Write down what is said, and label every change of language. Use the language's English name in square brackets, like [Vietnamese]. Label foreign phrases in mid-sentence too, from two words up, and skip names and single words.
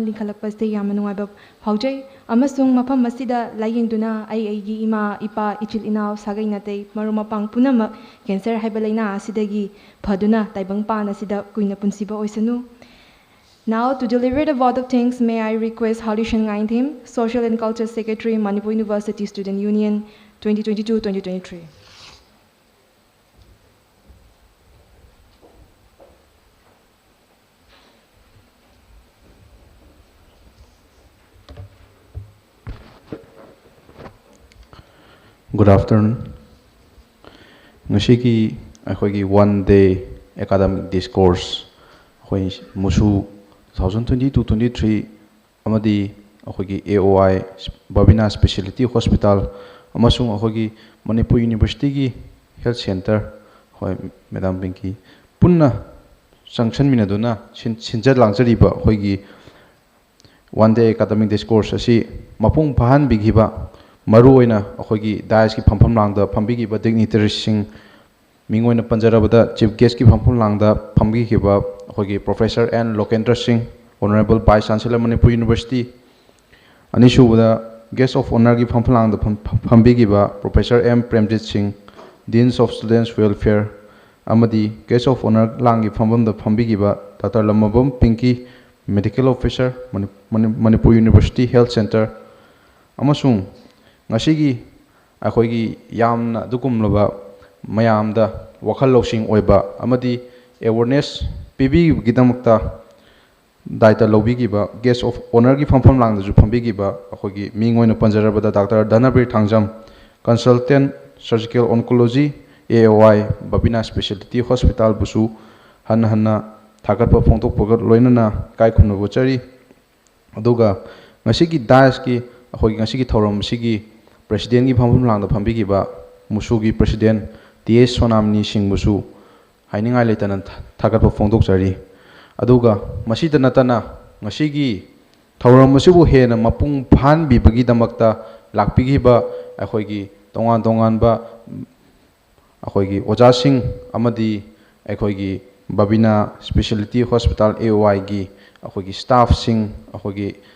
[Manipuri] ꯂꯤꯡꯈꯠꯂꯛꯄꯁꯤꯗ ꯌꯥꯝꯅ ꯅꯨꯡꯉꯥꯏꯕ ꯐꯥꯎꯖꯩ ꯑꯃꯁꯨꯡ ꯃꯐꯝ ꯑꯁꯤꯗ ꯂꯥꯌꯦꯡꯗꯨꯅ ꯑꯩꯒꯤ ꯏꯃꯥ ꯏꯄꯥ ꯏꯆꯤꯜ ꯏꯅꯥꯎ ꯁꯥꯒꯩ ꯅꯥꯇꯩ ꯃꯔꯨꯞ ꯃꯄꯥꯡ ꯄꯨꯝꯅꯃꯛ ꯀꯦꯟꯁꯔ ꯍꯥꯏꯕ ꯂꯩꯅꯥ ꯑꯁꯤꯗꯒꯤ ꯐꯗꯨꯅ ꯇꯥꯏꯕꯪꯄꯥꯟ ꯑꯁꯤꯗ ꯀꯨꯏꯅ ꯄꯨꯟꯁꯤꯕ ꯑꯣꯏꯁꯅꯨ. [English] Now to deliver the vote of thanks, may I request Halishan Ngainthim, Social and Culture Secretary, Manipur University Student Union, 2022-2023. Good afternoon. [Manipuri] Ngashiki akhoi [English] one day academic discourse [Manipuri] akhoi MUSU 2022-23 amadi akhoi AOI Babina Specialty Hospital amasung akhoi Manipur University gi Health Center hoi Madam Pinky punna sanction minaduna sinjar langjari ba akhoi [English] one day academic discourse [Manipuri] asi mapung phahan bigiba maru oina akhoi dais ki phampham langda phambigi ba dignitaries sing mingoina panjarabada [English] chief guest [Manipuri] ki phampham langda phamgi ki ba akhoi Professor N Lokendra Singh [English] Honorable Vice Chancellor [Manipuri] Manipur University anisubada [English] guest of honor [Manipuri] gi phamplang da phambi gi ba Professor M Premjit Singh, [English] Deans of Students Welfare, [Manipuri] amadi [English] guest of honor [Manipuri] lang gi phambam da phambi gi ba Dr. Lamabam Pinky, [English] Medical Officer, [Manipuri] Manipur University Health Center, amasung ngasigi akhoi yamna dukumlaba mayamda wakhal losing oiba amadi awareness pibi gidamakta daita lobigiba [English] guest of honor [Manipuri] gi famfam lang ju fambigiba akhoi mingoina panjarabada Dr. Dhanabir Thangjam, [English] Consultant Surgical Oncology, [Manipuri] AOI Babina Specialty Hospital busu hanna thagatpa phongtokpaga loinana kai khumna bochari aduga ngasigi das ki akhoi ngasigi thoram sigi President ki famfam lang da fambigiba MUSU ki President TS Sonamni Singh busu hainingai leitana thagatpa phongtokchari aduga masida natana ngasigi thoram masibu hena mapung phan bibagi damakta lakpigiba akhoi gi tongan ba akhoi gi oja sing amadi akhoi gi Babina Specialty Hospital AOI gi akhoi gi staff sing akhoi gi